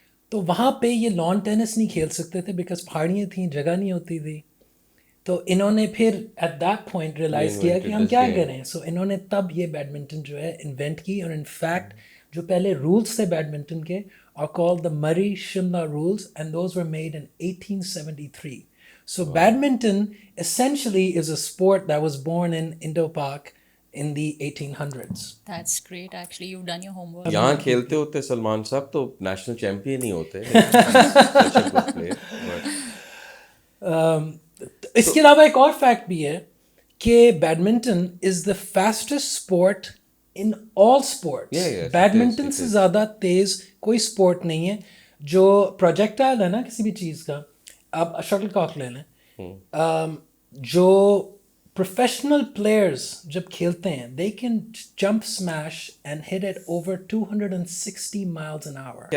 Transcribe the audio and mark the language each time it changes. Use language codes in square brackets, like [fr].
[ur] تو وہاں پہ یہ لان ٹینس نہیں کھیل سکتے تھے بیکاز پہاڑیاں تھیں, جگہ نہیں ہوتی تھی. تو انہوں نے پھر ایٹ دیٹ پوائنٹ ریئلائز کیا کہ ہم کیا کریں. سو انہوں نے تب یہ بیڈمنٹن جو ہے انوینٹ کی, اور ان فیکٹ جو پہلے رولس تھے بیڈمنٹن کے [en] are called the Murray Shimla rules, and those were made in 1873. So badminton essentially is a sport that was born in Indo-Pak in the 1800s. That's great, actually. You've done your homework. [ur] یہاں کھیلتے ہوتے سلمان صاحب تو national champion ہی ہوتے [en] such a good player, but [ur] اس کے علاوہ ایک اور فیکٹ بھی ہے کہ [en] Badminton is the fastest sport in all sports. [ur] Badminton سے زیادہ تیز کوئی اسپورٹ نہیں ہے. جو پروجیکٹائل ہے نا کسی بھی چیز کا, آپ شٹل کاک لے لیں, جو پروفیشنل پلیئرز جب کھیلتے ہیں [en] They can jump smash and hit it over 260 miles an hour.